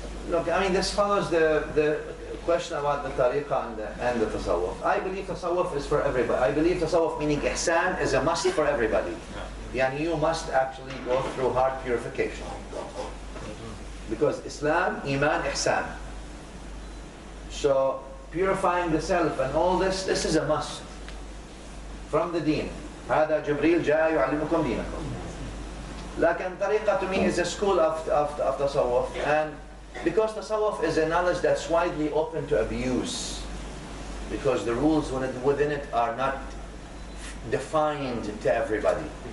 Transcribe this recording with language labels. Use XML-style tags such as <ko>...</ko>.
<en>Look, I mean, this follows the question about the tariqah and the tasawwuf. I believe tasawwuf is for everybody. I believe tasawwuf, meaning ihsan, is a must for everybody. Yani you must actually go through heart purification. Because Islam, Iman, Ihsan. So purifying the self and all this is a must from the deen.</en> <ar>هذا جبريل جاء يعلمكم دينكم. لكن طريقة</ar> <en>to me is a school of tasawwuf, and because tasawwuf is a knowledge that's widely open to abuse, because the rules within it are not defined to everybody.</en>